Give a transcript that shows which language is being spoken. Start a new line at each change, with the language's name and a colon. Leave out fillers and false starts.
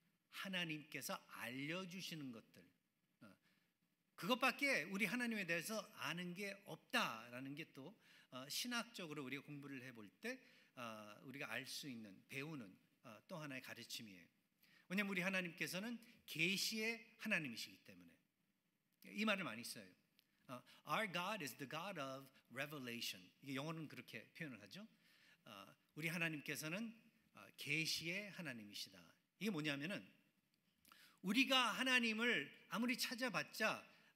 Korean: 하나님께서 알려주시는 것들 그것밖에 우리 하나님에 대해서 아는 게 없다라는 게 또 신학적으로 우리가 공부를 해볼 때 우리가 알 수 있는 배우는 또 하나의 가르침이에요. 왜냐하면 우리 하나님께서는 계시의 하나님이시기 때문에 이 말을 많이 써요.
English: Our God is the God of revelation.
Korean: 이게 영어는 그렇게 표현을 하죠. 우리 하나님께서는 계시의 하나님이시다. 이게 뭐냐면은 우리가 하나님을 아무리 찾아봤자